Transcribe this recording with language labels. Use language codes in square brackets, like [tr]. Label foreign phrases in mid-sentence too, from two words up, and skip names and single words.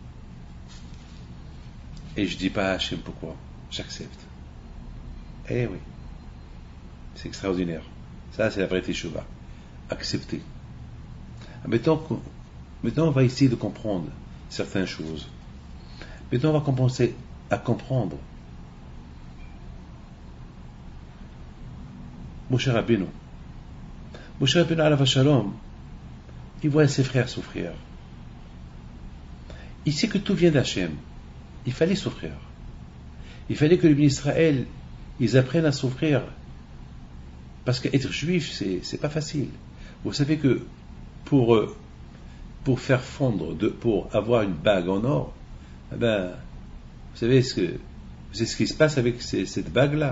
[fr] Et je dis pas à Hachem pourquoi, j'accepte. Eh oui, c'est extraordinaire. Ça, c'est la vraie Teshuvah. Accepter. Maintenant, on va essayer de comprendre certaines choses. Maintenant, on va commencer à comprendre. Moshe Rabbeinu, [he] עליו השלום, [fr] il voit ses frères souffrir. Il sait que tout vient d'Hachem. Il fallait souffrir. Il fallait que les bénis Israël, ils apprennent à souffrir. Parce qu'être juif, c'est pas facile. Vous savez que pour faire fondre, pour avoir une bague en or, eh ben, vous savez ce qui se passe avec cette bague-là.